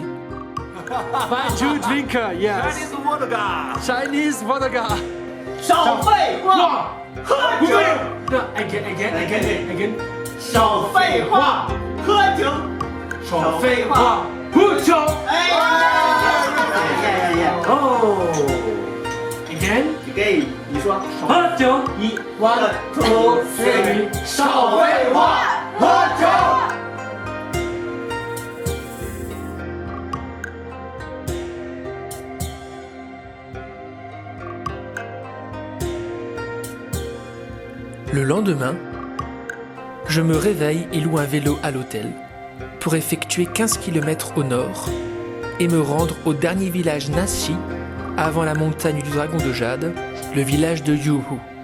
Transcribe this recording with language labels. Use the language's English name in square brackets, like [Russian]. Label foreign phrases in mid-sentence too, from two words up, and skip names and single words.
[English] Baijiu drinker, yes. Chinese vodka. Chinese vodka. [Chinese] 少废话，喝酒。 [English] Again. [Chinese] 少废话，喝酒。少废话，喝酒。哎呀！ [English] Oh. Again. [Chinese] 给你说，喝酒。 1 2 3，少废话，喝酒。 [French] Le lendemain, je me réveille et loue un vélo à l'hôtel pour effectuer 15 km au nord et me rendre au dernier village Nashi avant la montagne du dragon de jade, le village de Yuhu.